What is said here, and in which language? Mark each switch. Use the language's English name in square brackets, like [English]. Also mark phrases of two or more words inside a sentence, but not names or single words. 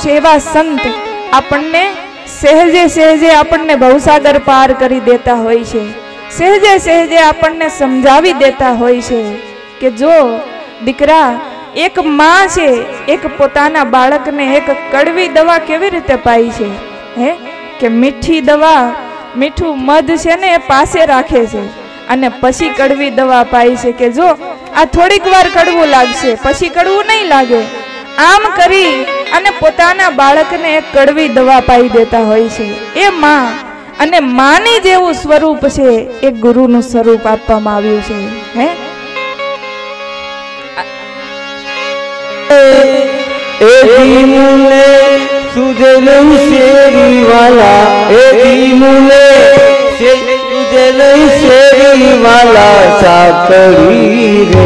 [Gujarati] એવા સંત આપણને સહેજે સહેજે આપણને ભવસાગર પાર કરી દેતા હોય છે, સહેજે સહેજે આપણને સમજાવી દેતા હોય છે કે જો દીકરા, એક માં છે એક પોતાના બાળકને એક કડવી દવા કેવી રીતે પાઈ છે હે, કે મીઠી દવા, મીઠું મધ છે ને એ પાસે રાખે છે અને પછી કડવી દવા પાઈ છે કે જો આ થોડીક વાર કડવું લાગશે પછી કડવું નહીં લાગે. આમ કરી અને પોતાના બાળકને એક કડવી દવા પાઈ દેતા હોય છે એ માં. અને માની જેવું સ્વરૂપ છે એ ગુરુનું સ્વરૂપ આપવામાં આવ્યું છે હે. मुले सुजल शेरी वाला, मुले सुजल शेरी वाला साकड़ी